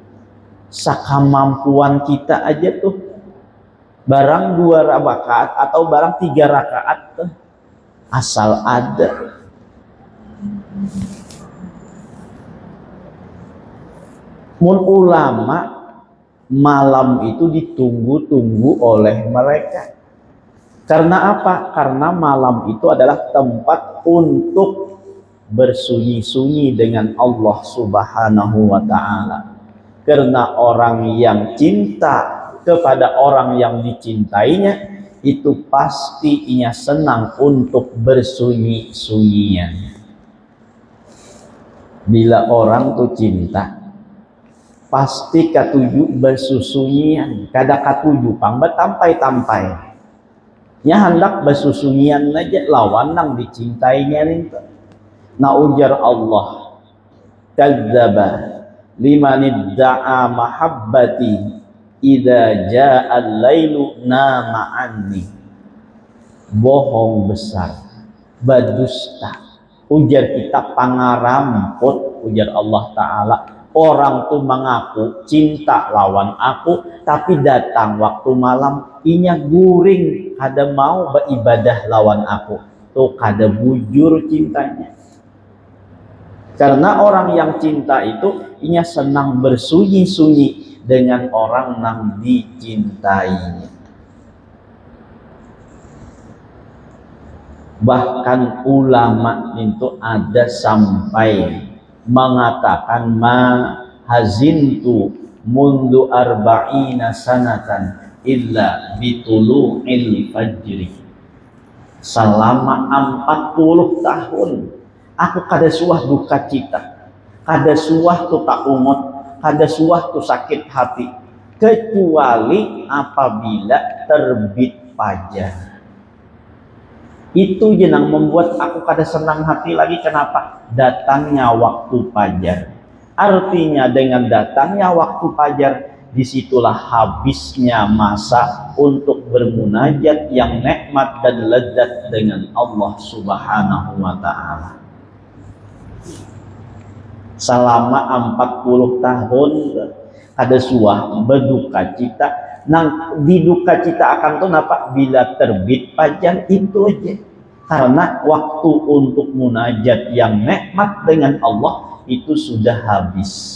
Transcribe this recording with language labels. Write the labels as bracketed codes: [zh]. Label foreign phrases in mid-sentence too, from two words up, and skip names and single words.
[bjn] Sakamampuan kita aja tuh barang 2 rakaat atau barang 3 rakaat tuh asal ada. [id] Mun ulama malam itu ditunggu-tunggu oleh mereka. Karena apa? Karena malam itu adalah tempat untuk bersunyi-sunyi dengan Allah [ar] سبحانه وتعالى. [id] Karena orang yang cinta kepada orang yang dicintainya itu pasti ia senang untuk bersunyi-sunyian. [bjn] Bila orang tuh cinta pasti katuju bersusunyian kada katuju pang betampai-tampai nya hendak bersusunyian aja lawan nang dicintainya nih na ujar Allah [ar] كذب لمن ادعى محبتي إذا جاء الليل نام عني [bjn] bohong besar badusta ujar kita pangaramput ujar Allah Ta'ala orang tuh mengaku cinta lawan aku tapi datang waktu malam inya guring kada mau beribadah lawan aku tuh kada bujur cintanya karena orang yang cinta itu inya senang bersunyi-sunyi dengan orang yang dicintainya [id] bahkan ulama itu ada sampai mengatakan [ar] ما حزنت منذ أربعين سنة إلا بطلوع الفجر [bjn] selama 40 tahun aku kada suah duka cita kada suah tu tak umut kada suah tu sakit hati kecuali apabila terbit fajar. Itu yang membuat aku kada senang hati lagi. [id] Kenapa? Datangnya waktu fajar. Artinya dengan datangnya waktu fajar, disitulah habisnya masa untuk bermunajat yang nikmat dan lezat dengan Allah [ar] سبحانه وتعالى. [bjn] Selama 40 tahun kada suah berduka cita. Nang diduka cita akan tuh napa bila terbit fajar itu aja karena waktu untuk munajat yang nikmat dengan Allah itu sudah habis.